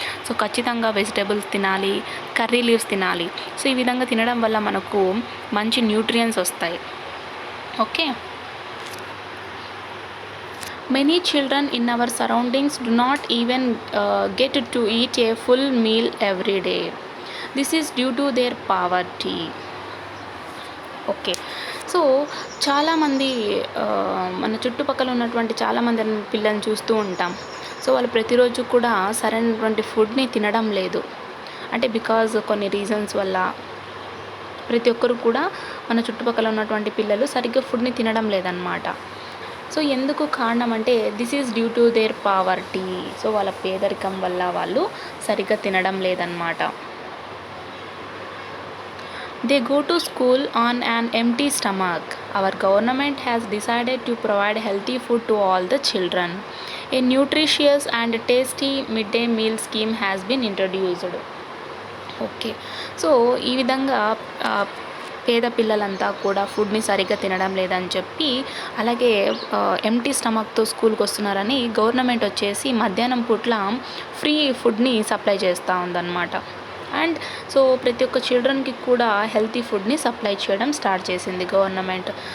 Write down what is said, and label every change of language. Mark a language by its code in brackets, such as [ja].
[te] So ఖచ్చితంగా vegetables తినాలి, curry leaves తినాలి. సో ఈ విధంగా తినడం వల్ల మనకు మంచి న్యూట్రియన్స్ వస్తాయి. Okay. [en] Many children in our surroundings do not even get to eat a full meal every day. This is due to their poverty. [te] Okay. So చాలామంది మన చుట్టుపక్కల ఉన్నటువంటి చాలామంది పిల్లల్ని చూస్తూ ఉంటాం. సో వాళ్ళు ప్రతిరోజు కూడా సరైనటువంటి ఫుడ్ని తినడం లేదు. అంటే బికాజ్ కొన్ని రీజన్స్ వల్ల ప్రతి ఒక్కరు కూడా మన చుట్టుపక్కల ఉన్నటువంటి పిల్లలు సరిగ్గా ఫుడ్ని తినడం లేదన్నమాట. సో ఎందుకు కారణం అంటే [en] This is due to their poverty. [te] So వాళ్ళ పేదరికం వల్ల వాళ్ళు సరిగ్గా తినడం లేదన్నమాట. [en] They go to school on an empty stomach. Our government has decided to provide healthy food to all the children. A nutritious and tasty midday meal scheme has been introduced. [te] Okay. So ఈ విధంగా పేద పిల్లలంతా కూడా ఫుడ్ని సరిగ్గా తినడం లేదని చెప్పి, అలాగే ఎంటీ స్టమక్తో స్కూల్కి వస్తున్నారని గవర్నమెంట్ వచ్చేసి మధ్యాహ్నం పూట్ల ఫ్రీ ఫుడ్ని సప్లై చేస్తూ ఉందన్నమాట. అండ్ సో ప్రతి ఒక్క చిల్డ్రన్కి కూడా హెల్తీ ఫుడ్ని సప్లై చేయడం స్టార్ట్ చేసింది గవర్నమెంట్.